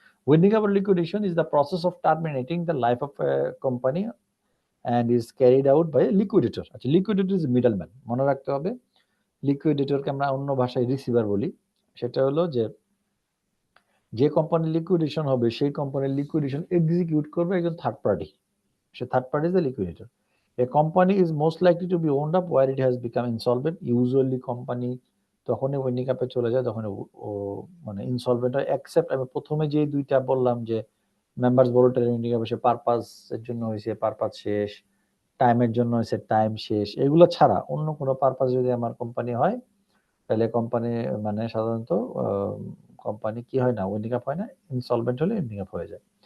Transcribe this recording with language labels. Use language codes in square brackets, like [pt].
[en] Winding up liquidation is the process of terminating the life of a company and is carried out by liquidator. [bn] আচ্ছা, [en] liquidator is middleman, [bn] মনে রাখতে হবে। লিকুইডেটরকে আমরা অন্য ভাষায় রিসিভার বলি। সেটা হলো যে, যে কোম্পানির লিকুইডেশন হবে সেই কোম্পানির লিকুইডেশন এক্সিকিউট করবে একজন third party. [en] সে third party is the liquidator. A company is most likely to be owned up where it has become insolvent. [bn] Usually company তখনই উইন্ডিং আপে চলে যায় যখন ও মানে ইনসলভেন্ট হয়, এক্সেপ্ট আমি প্রথমে যে 2টা বললাম যে মেম্বার্স ভলান্টারি উইন্ডিং আপে সে পারপাস এর জন্য হয়েছে, পারপাস শেষ, টাইমের জন্য হয়েছে, টাইম শেষ, এগুলো ছাড়া অন্য কোনো পারপাস যদি আমার কোম্পানি হয়, তাহলে কোম্পানি মানে সাধারণত কোম্পানি কি হয় না, উইন্ডিং আপ হয় না, ইনসলভেন্ট হলে উইন্ডিং আপ হয়ে যায়।